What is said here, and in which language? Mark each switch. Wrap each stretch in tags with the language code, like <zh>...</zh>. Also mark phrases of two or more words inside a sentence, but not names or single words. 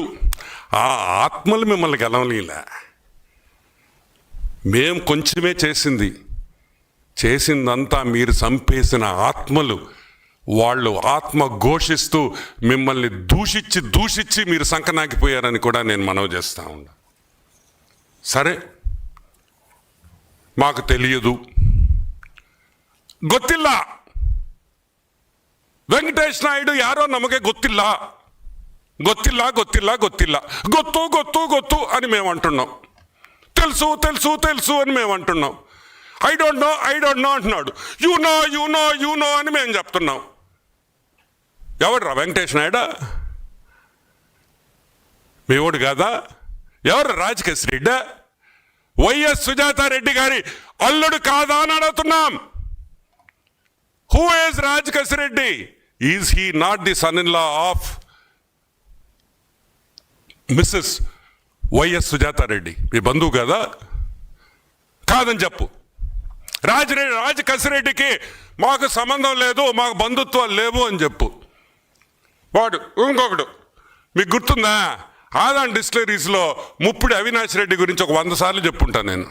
<te>ఆ ఆత్మలు మిమ్మల్ని గెలవలేలా. మేం కొంచెమే చేసిందంతా మీరు చంపేసిన ఆత్మలు. వాళ్ళు ఆత్మ ఘోషిస్తూ మిమ్మల్ని దూషించి మీరు సంకనాకిపోయారని కూడా నేను మనవి చేస్తా ఉన్నా. సరే, మాకు తెలియదు,</te> <kn>ಗೊತ್ತಿಲ್ಲ, ವೆಂಕಟೇಶ್ ನಾಯ್ಡು ಯಾರೋ ನಮಗೆ ಗೊತ್ತಿಲ್ಲ ಗೊತ್ತು</kn> <te>అని మేము అంటున్నాం. తెలుసు అని మేము అంటున్నాం.</te> <en>I don't know</en> <te>అంటున్నాడు.</te> <en>you know</en> <te>అని మేము చెప్తున్నాం. ఎవడ్రా వెంకటేష్ నాయుడు? మీ ఓడు కాదా? ఎవరు రాజకేశ్ రెడ్డి? వైఎస్ సుజాతారెడ్డి గారి అల్లుడు కాదా అని అడుగుతున్నాం.</te> <en>హూ ఈజ్ రాజకేశ్ రెడ్డి? Is he not the son in law of Mrs. వైఎస్ సుజాతారెడ్డి?</en> <te>మీ బంధువు కదా? కాదని చెప్పు. రాజకసిరెడ్డికి మాకు సంబంధం లేదు, మాకు బంధుత్వాలు లేవు అని చెప్పు. వాడు ఇంకొకడు మీకు గుర్తుందా, ఆదాన్ డిస్టిలరీస్లో ముప్పిడి అవినాష్ రెడ్డి గురించి ఒక 100 సార్లు చెప్పుంటాను నేను.</te>